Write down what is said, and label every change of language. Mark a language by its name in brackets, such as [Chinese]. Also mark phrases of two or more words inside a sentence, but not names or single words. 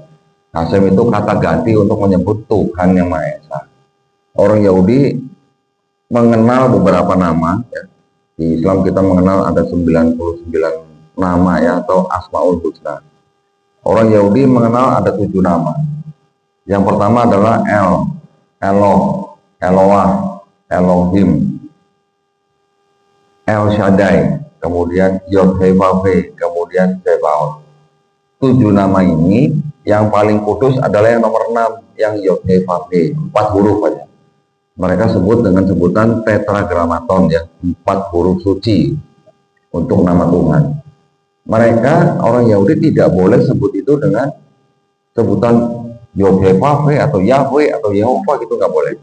[Indonesian] Hashem itu kata ganti untuk menyebut Tuhan yang Maha Esa. Orang Yahudi mengenal beberapa nama. Ya. Di Islam kita mengenal ada 99 nama ya, atau Asmaul Husna. Orang Yahudi mengenal ada 7 nama. Yang pertama adalah Eloh, Eloah, Elohim, El Shaddai, kemudian Yod-Heh-Vav-He, kemudian Tsebaot. 7 nama ini yang paling kudus adalah yang nomor 6, yang Yod-Heh-Vav-He, 4 huruf aja. Mereka sebut dengan sebutan tetragrammaton ya, 4 huruf suci untuk nama Tuhan. Mereka orang Yahudi tidak boleh sebut itu dengan sebutan Yod-Heh-Vav-He atau Yahweh atau Yehova gitu, nggak boleh.